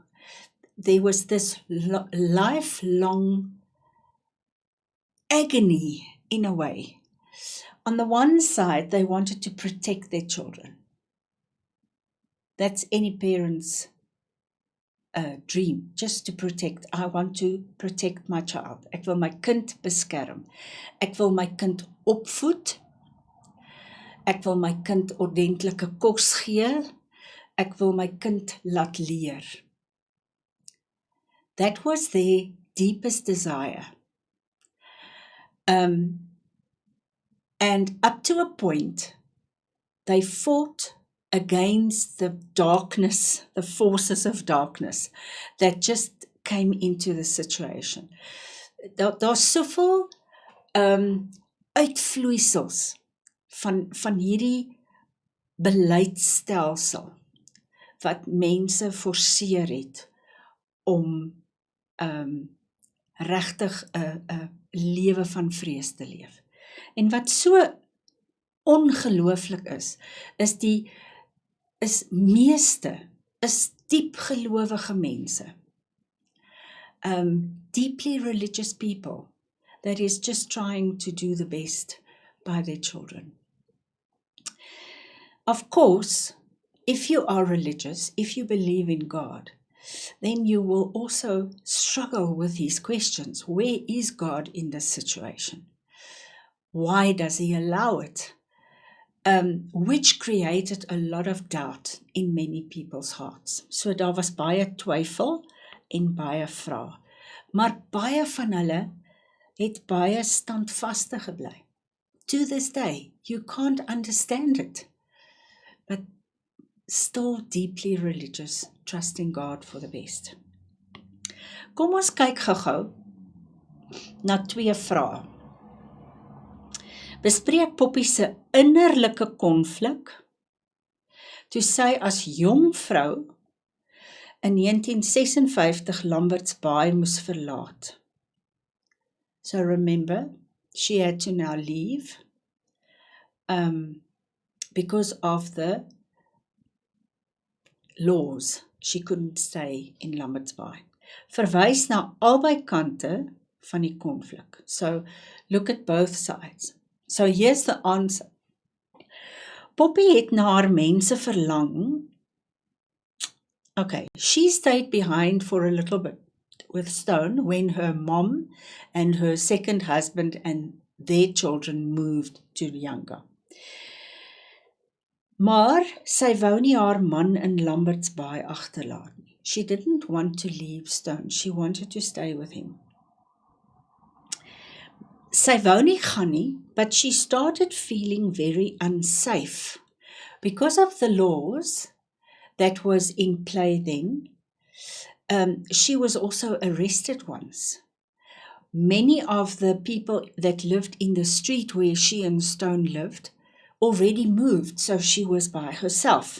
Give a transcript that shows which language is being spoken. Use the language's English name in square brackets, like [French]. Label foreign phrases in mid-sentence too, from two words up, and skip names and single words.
[English] There was this lifelong agony in a way. On the one side, they wanted to protect their children. That's any parent's dream, just to protect. I want to protect my child. [Afrikaans] Ek wil my kind beskerm. Ek wil my kind opvoed. Ek wil my kind ordentlike kos gee. Ek wil my kind laat leer. [English] That was their deepest desire. And up to a point, they fought against the darkness, the forces of darkness that just came into the situation. [Afrikaans] Daar's soveel uitvloeisels van hierdie beleidsstelsel wat mense forceer het om regtig 'n lewe van vrees te leef. En wat so ongelooflik is meeste diep gelowige mense. [English] Deeply religious people that is just trying to do the best by their children. Of course, if you are religious, if you believe in God, then you will also struggle with these questions. Where is God in this situation? Why does he allow it? Which created a lot of doubt in many people's hearts. [Afrikaans] So daar was baie twyfel en baie vrae. Maar baie van hulle het baie standvastig gebly. [English] To this day, you can't understand it, but still deeply religious, trusting God for the best. [Afrikaans] Kom ons kyk gou-gou na 2 vrae. Bespreek Poppy se innerlike konflik toe sy as jong vrou in 1956 Lambert's Bay moes verlaat. [English] So remember, she had to now leave because of the laws. She couldn't stay in Lambert's Bay. [Afrikaans] Verwys na albei kante van die konflik. [English] So look at both sides. So here's the answer. [Afrikaans] Poppy het na haar mense verlang. [English] Okay, she stayed behind for a little bit with Stone when her mom and her second husband and their children moved to Nyanga. [Afrikaans] Maar sy wou nie haar man in Lambert's Bay agterlaat nie. [English] She didn't want to leave Stone. She wanted to stay with him. [Afrikaans] Sy wou nie gaan nie, [English] but she started feeling very unsafe because of the laws that was in play then. She was also arrested once. Many of the people that lived in the street where she and Stone lived already moved, so she was by herself.